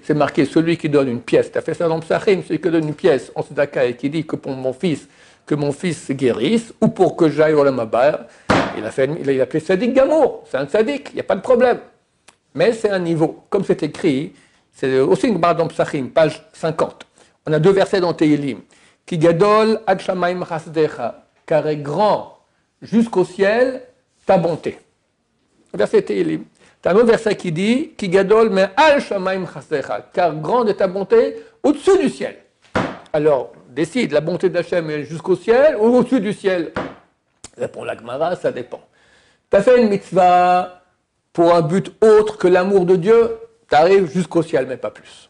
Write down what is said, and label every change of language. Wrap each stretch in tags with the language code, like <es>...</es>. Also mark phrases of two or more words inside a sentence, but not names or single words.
<fr>C'est marqué, celui qui donne une pièce. Tu as fait ça dans Psachim, celui qui donne une pièce en Tzedaka et qui dit que pour que mon fils se guérisse, ou pour que j'aille au</fr> <he>עולם הבא,</he> <fr>il a appelé</fr> <he>צדיק גמור.</he> <fr>C'est un Sadik, il n'y a pas de problème. Mais c'est un niveau. Comme c'est écrit, c'est aussi une barre dans Psachim, page 50. On a 2 versets dans Tehillim.</fr> <he>כי גדול עד שמים חסדך,</he> <fr>car est grand jusqu'au ciel ta bonté. Verset Tehillim. Tu as un autre verset qui dit</fr> <he>כי גדול מעל שמים חסדך,</he> <fr>car grande est ta bonté au-dessus du ciel. Alors, décide, la bonté d'Hachem est jusqu'au ciel ou au-dessus du ciel? Répond la Gemara, ça dépend. Tu as fait une mitzvah pour un but autre que l'amour de Dieu, tu arrives jusqu'au ciel, mais pas plus.</fr>